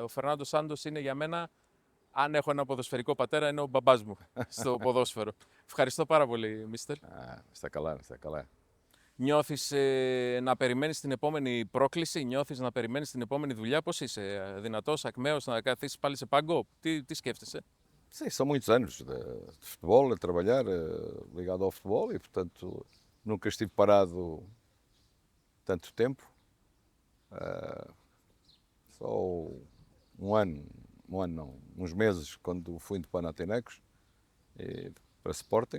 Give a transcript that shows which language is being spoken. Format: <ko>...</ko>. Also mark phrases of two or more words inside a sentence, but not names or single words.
<el>Ο Φερνάντο Σάντος είναι για μένα, αν έχω ένα ποδοσφαιρικό πατέρα, είναι ο μπαμπάς μου στο ποδόσφαιρο. Ευχαριστώ πάρα πολύ, Μίστερ. Στα καλά, στα καλά. Νιώθεις να περιμένεις την επόμενη πρόκληση, νιώθεις να περιμένεις την επόμενη δουλειά, πώς είσαι, δυνατός, ακμαίος, να καθίσεις πάλι σε πάγκο, τι σκέφτεσαι?</el> <pt>Sim, são muitos anos de futebol, a trabalhar, ligado ao futebol e, portanto, nunca estive parado tanto tempo. Só um ano não, uns meses, quando fui de Panathinaikos para Sporting.</pt>